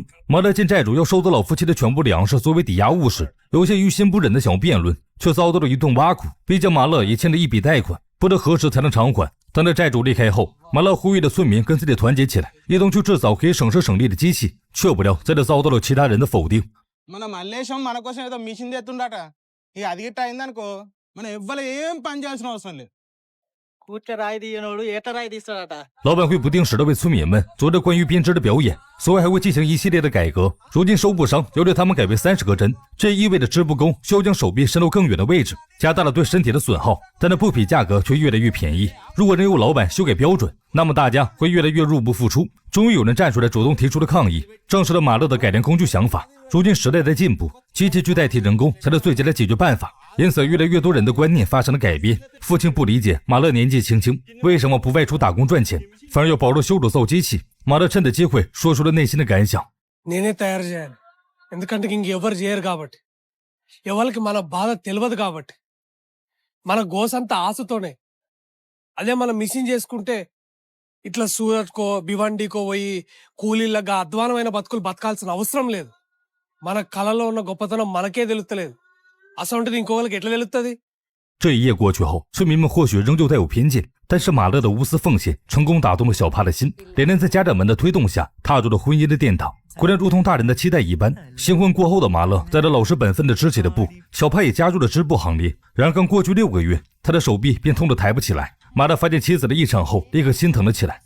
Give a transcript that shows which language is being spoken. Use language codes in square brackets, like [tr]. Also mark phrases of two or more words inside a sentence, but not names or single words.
[zh] 马勒见债主要收走老夫妻的全部粮食作为抵押物时，有些于心不忍的想要辩论，却遭到了一顿挖苦。毕竟马勒也欠了一笔贷款，不知何时才能偿还。等着债主离开后，马勒呼吁的村民跟自己团结起来，一同去制造可以省时省力的机器，却不料在这遭到了其他人的否定。 [te] మన మల్లేశం మన కోసం ఏదో మిషన్ తెస్తుండట ఇక అది గిట్ట అయిందనుకో మనం ఎవ్వరు ఏం పని చేయాల్సిన అవసరం లేదు。 [zh] 老板会不定时的为村民们做着关于编织的表演，此外还会进行一系列的改革。如今收布商要求他们改为30个针，这意味着织布工需要将手臂伸到更远的位置，加大了对身体的损耗，但那布匹价格却越来越便宜。如果任由老板修改标准，那么大家会越来越入不敷出。终于有人站出来主动提出了抗议，证实了马勒的改良工具想法。如今时代在进步，机器去代替人工才是最佳的解决办法，因此越来越多人的观念发生了改变。父亲不理解马勒年纪轻轻为什么不外出打工赚钱，反而要保住修筑造机器。马勒趁着机会说出了内心的感想。 [te] నేనే తయారు చేయాలి ఎందుకంటే ఇంకెవరు చేయరు కాబట్టి ఎవరికి మన బాధ తెలియదు కాబట్టి మన గోసంతా ఆశతోనే అదే మనం మిషన్ చేసుకుంటే ఇట్లా సూరత్కో భివండికో పోయి కూలీళ్ళగా అధ్వానమైన బతుకులు బతకాల్సిన అవసరం లేదు. మన కళలో ఉన్న గొప్పతనం మనకే తెలుస్తలేదు, అసంటిది ఇంకోళ్ళకి ఎట్లా తెలుస్తుంది? [zh] 这一夜过去后，村民们或许仍旧带有偏见，但是马勒的无私奉献成功打动了小帕的心。2人在家长们的推动下踏入了婚姻的殿堂，果然如同大人的期待一般。新婚过后的马勒在这老实本分的织起了布，小帕也加入了织布行列。然而刚过去6个月，他的手臂便痛得抬不起来。马勒发现妻子的异常后，立刻心疼了起来。